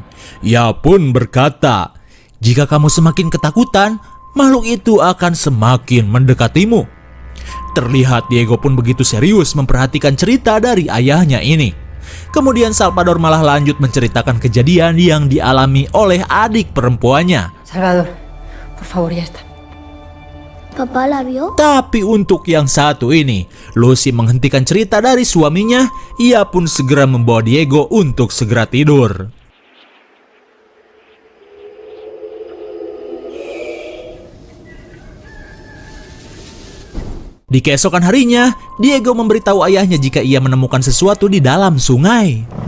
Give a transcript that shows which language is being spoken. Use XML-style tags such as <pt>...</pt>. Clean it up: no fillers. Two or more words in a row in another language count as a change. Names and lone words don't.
<id>Ia pun berkata, "Jika kamu semakin ketakutan, makhluk itu akan semakin mendekatimu." Terlihat Diego pun begitu serius memperhatikan cerita dari ayahnya ini. Kemudian Salvador malah lanjut menceritakan kejadian yang dialami oleh adik perempuannya.</id> <es>Salvador, por favor, ya está. ¿Papá la vio?</es> <id>Tapi untuk yang satu ini, Lucy menghentikan cerita dari suaminya. Ia pun segera membawa Diego untuk segera tidur. Di keesokan harinya, Diego memberitahu ayahnya jika ia menemukan sesuatu di dalam sungai.</id>